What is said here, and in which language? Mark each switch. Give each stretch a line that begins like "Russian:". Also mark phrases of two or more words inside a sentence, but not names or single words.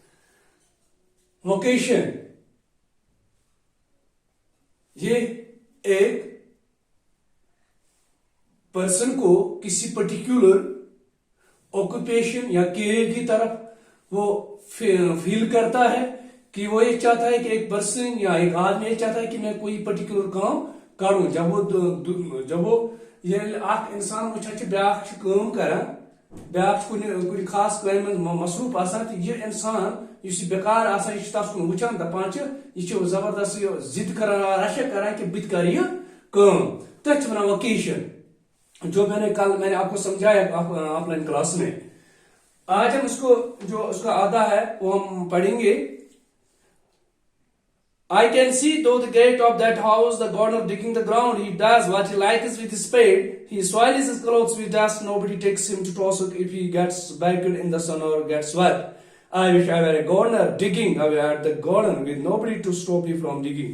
Hindi: वोकेशन ये एक पर्सन को किसी
English: particular occupation
Hindi: या करियर की तरफ वो फील करता है कि वो ये चाहता है कि एक पर्सन या एक आदमी ये चाहता है कि मैं कोई पर्टिकुलर काम करूं। जब वो ये इंसान वो
Kashmiri: ब्याख काम करा, ब्याख कुछ खास काम मसरूफ आसान, तो ये इंसान इस बेकार आसान कुन वुचान दपान यह जबरदस्त जिद कर रशा कर कि बत कर तथ वन वोकेशन,
Hindi: जो मैंने आपको समझाया ऑफलाइन क्लास में। आज हम उसको जो उसका आधा है वो हम पढ़ेंगे।
English: I can see though the gate of that house, the gardener digging the ground, he does what he likes with his spade. He soils his clothes with dust. Nobody takes him to toss it if he gets baked in the sun or gets wet. I wish I were a gardener digging away at the garden with nobody to stop me from digging.